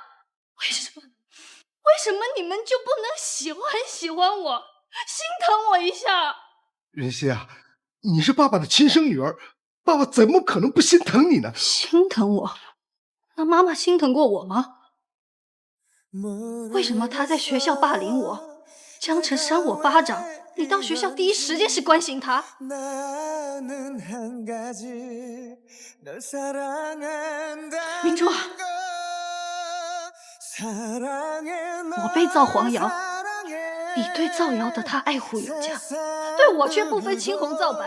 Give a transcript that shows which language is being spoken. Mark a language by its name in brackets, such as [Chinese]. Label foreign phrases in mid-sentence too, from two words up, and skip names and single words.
[Chinese] 為什麼你們就不能喜歡我？心疼我一下。雲熙啊，你是爸爸的親生女兒，爸爸怎麼可能不心疼你呢？心疼我？那媽媽心疼過我嗎？为什麼他在學校霸凌我，江澄扇我巴掌，你到學校第一時間是關心他？明珠，我被造黃謠，你對造謠的他愛護有加，對我卻不分青紅皂白。